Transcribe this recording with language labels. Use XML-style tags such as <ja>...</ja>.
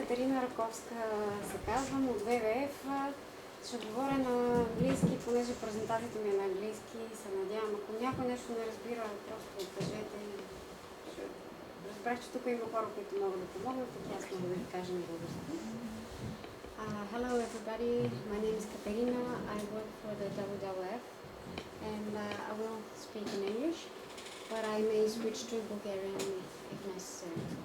<bg>Katerina Rakovska се казвам от WWF. Ще говоря на английски, понеже презентацията ми е на английски и се надявам. Ако някой нещо не разбира, просто кажете и разбрах, че тук има хора, които могат да помогнат, така аз мога да ви кажа на български.</bg> <en>Hello everybody, my name is Katerina. I work for the WWF and I will speak in English, but I may switch to Bulgarian if necessary.</en>